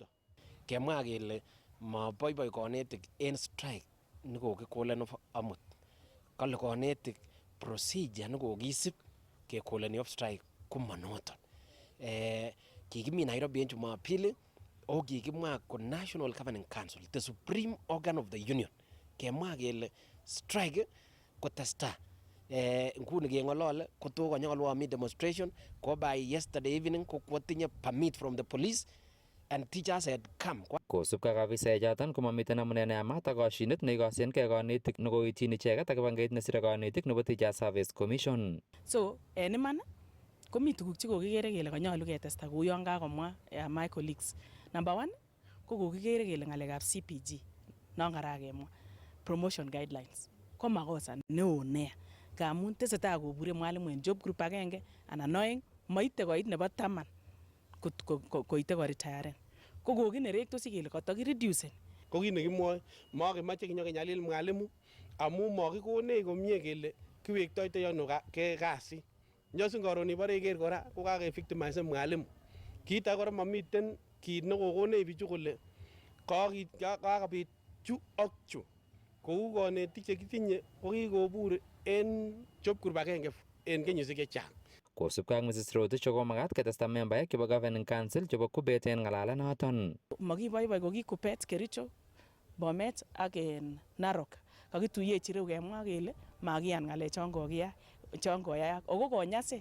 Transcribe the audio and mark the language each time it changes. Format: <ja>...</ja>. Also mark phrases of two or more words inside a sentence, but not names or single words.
<kln>Kemwa kele maboiboi kanetik en strike nekokikolen amut kale kanetik procedure nekokisib kekoleni off strike komanoton. Kikimi Nairobi en Jumapili o kikimwa ko</kln> <en>National Governing Council, the supreme organ of the union.</en> <kln>Kemwa kele strike kotesta. Nguni kengolole kotokonyolu ami</kln> <en>demonstration ko by yesterday evening</en> <kln>ko kwatinye</kln> <en>permit from the police and teachers had come.</en> <kln>Kosubkei ak afisaechoton komamiten amune neyamat ak koshinet neikosyinkei konetik nekoityin icheket ak kibagengeit nesire konetik nebo Teacher Service Commission. So en iman komi tuguk chekokikere kele kanyolu ketesta kou yon kakomwa</kln> <en>my colleagues.</en> <kln>Number 1 ko kokikere kele ng'alekab CPG non kara kemwa</kln> <en>promotion guidelines</en> <kln>ko makosa neo nea ngamun tesetai kobure mwalimu en</kln> <en>job group</en> <kln>agenge anan oeng moite koit nebo 10 koite koritayaren ko kokinerektosi kele kotokireducen. Ko kit nekimwoe mokemoche kinyokenyalil mwalimu amun mokikonech komie kele kiwektoitoi ano kasit. Nyosin koron ibore iker kora ko kakevictimize mwalimu. Kit age kora momiten kit nekokonech bichu kole kakobit chu ak chu. Kou konetik chekitinye ko kikobur en</kln> <en>job group</en> <kln>agenge en kenyisiek chechang. Kosubkei ak Mrs. Rotich ko makat ketesta membaek chebo Governing Council chebo Kuppet en ng'alalenoton. Mokiboiboi ko ki Kuppet, Kericho, Bomet ak Narok. Kakituyechi ireu kemwa kele makiyan ng'alechon koyayak ako konyasech.</kln>